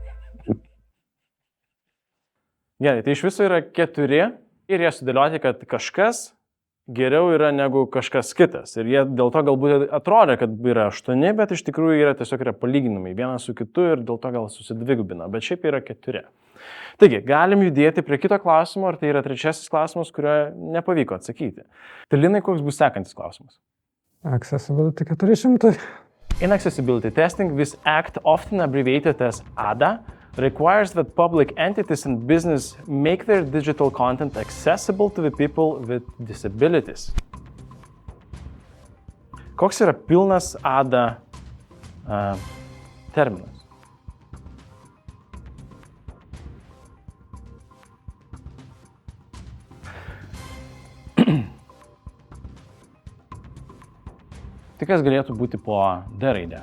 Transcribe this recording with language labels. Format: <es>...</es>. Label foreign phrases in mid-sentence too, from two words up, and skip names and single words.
<lt>Gerai, tai iš viso yra 4 ir jie sudėlioti, kad kažkas geriau yra negu kažkas kitas. Ir jie dėl to galbūt atrodo, kad yra 8, bet iš tikrųjų yra tiesiog palyginimai vienas su kitu ir dėl to gal susidvigubina, bet šiaip yra 4. Taigi, galim judėti prie kito klausimo, ar tai yra 3 klausimas, kurio nepavyko atsakyti. Tai Linai, koks bus sekantis klausimas?</lt> <en>Accessibility 400. In accessibility testing, this act, often abbreviated as ADA, requires that public entities and business make their digital content accessible to the people with disabilities.</en> <lt>Koks yra pilnas ADA terminas? Tai kas galėtų būti po D raidę?</lt>